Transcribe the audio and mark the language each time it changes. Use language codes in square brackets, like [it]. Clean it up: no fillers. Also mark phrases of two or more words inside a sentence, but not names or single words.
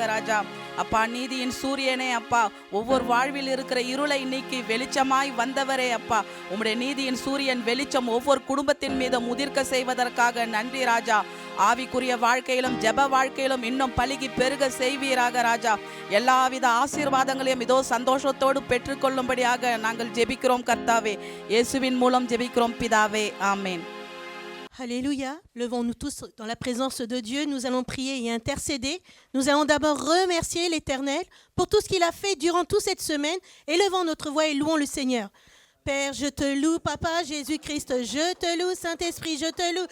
[ta] ராஜா அப்பா நீதியின் சூரியனே அப்பா ஒவ்வொரு வாழ்வில் இருக்கிற இருளை நீக்கி வெளிச்சமாய் வந்தவரே அப்பா உம்முடைய நீதியின் சூரியன் வெளிச்சம் ஒவ்வொரு குடும்பத்தின் மீது முதிர்க்க செய்வதற்காக நன்றி ராஜா ஆவிக்குரிய வாழ்க்கையிலும் ஜெப வாழ்க்கையிலும் இன்னும் பலுகி பெருக செய்வீராக ராஜா எல்லாவித ஆசீர்வாதங்களையும் இதோ சந்தோஷத்தோடு பெற்றுக்கொள்ளும்படியாக நாங்கள் ஜெபிக்கிறோம் கர்த்தாவே இயேசுவின் மூலம் ஜெபிக்கிறோம் பிதாவே ஆமென். [fr] Alléluia. Levons-nous tous dans la présence de Dieu. Nous allons prier et intercéder. Nous allons d'abord remercier l'Éternel pour tout ce qu'il a fait durant toute cette semaine. Élevons notre voix et louons le Seigneur. Père, je te loue, Papa Jésus-Christ, je te loue, Saint-Esprit, je te loue.